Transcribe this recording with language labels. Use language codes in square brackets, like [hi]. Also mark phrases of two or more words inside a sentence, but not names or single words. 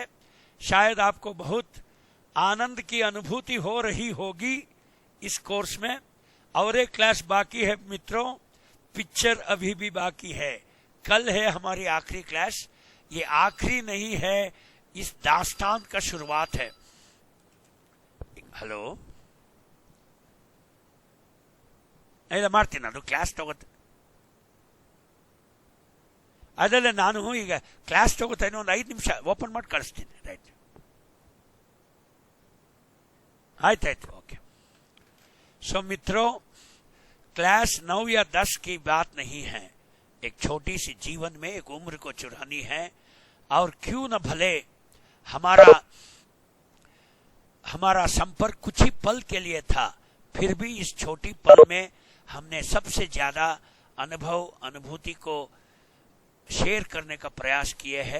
[hi] शायद आपको बहुत आनंद की अनुभूति हो रही होगी इस कोर्स में। और एक क्लास बाकी है मित्रों, पिक्चर अभी भी बाकी है। कल है हमारी आखिरी क्लास। ये आखिरी नहीं है, इस दास्तान का शुरुआत है। हेलो, [kn] ಇಲ್ಲ ಮಾಡ್ತೀನಿ, ಅದು ಕ್ಲಾಸ್ ತಗೋತ ಅದಲ್ಲ, ನಾನು ಈಗ ಕ್ಲಾಸ್ ತಗೋತೇನೆ, ಒಂದು 5 ನಿಮಿಷ ಓಪನ್ ಮಾಡಿ ಕಳಿಸ್ತೀನಿ. ರೈಟ್, ಆಯ್ತಾಯ್ತು, [hi] ओके। सो मित्रों, क्लास 9 या 10 की बात नहीं है। एक छोटी सी जीवन में एक उम्र को चुरानी है। और क्यों न भले हमारा संपर्क कुछ ही पल के लिए था, फिर भी इस छोटी पल में हमने सबसे ज्यादा अनुभूति को शेयर करने का प्रयास किए हैं।